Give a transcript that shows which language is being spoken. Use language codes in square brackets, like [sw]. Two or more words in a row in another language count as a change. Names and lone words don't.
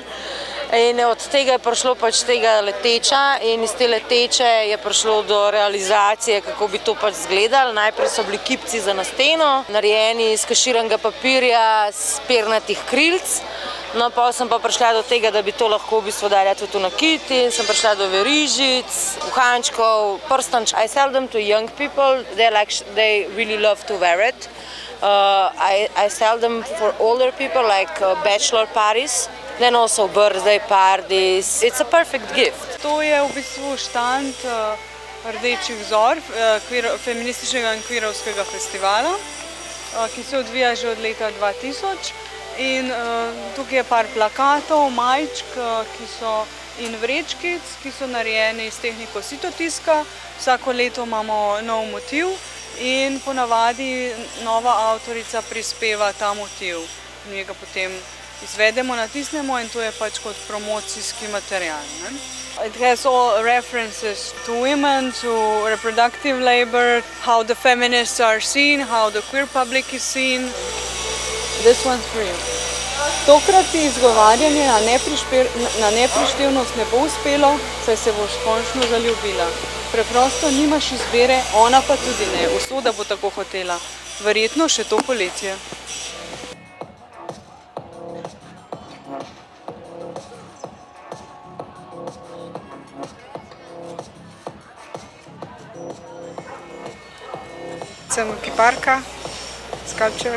[sl] In od tega je prišlo pač tega leteča in iz te leteče je prišlo do realizacije, kako bi to pač izgledalo. Najprej so bili kipci za na steno, narejeni iz kaširanega papirja, z pernatih krilc. No, pa sem pa prišla do tega, da bi to lahko v bistvu dala tudi v nakit in sem prišla do verižic, uhančkov, prstanč. [en] I sell them to young people, they really love to wear it. I sell them for older people, like bachelor parties. Then also birthday parties. It's a perfect gift. [sl] To je v bistvu štand Rdečih vzor, feminističnega in kvirovskega festivala, ki se odvija že od leta 2000. In tukaj je par plakatov, majčk in vrečkic, ki so narejeni s tehniko sitotiska. Vsako leto imamo nov motiv in ponavadi nova avtorica prispeva ta motiv. Mi ga potem izvedemo, natisnemo in to je pač kot promocijski material. [en] It has all references to women, to reproductive labor, how the feminists are seen, how the queer public is seen. This one's for you. [sl] Tokrat ti izgovarjanje na neprištevnost ne bo uspelo, saj se boš končno zaljubila. Preprosto nimaš izbire, ona pa tudi ne. Usoda bo tako hotela. Verjetno še to poletje. Sem kiparka, sculpture.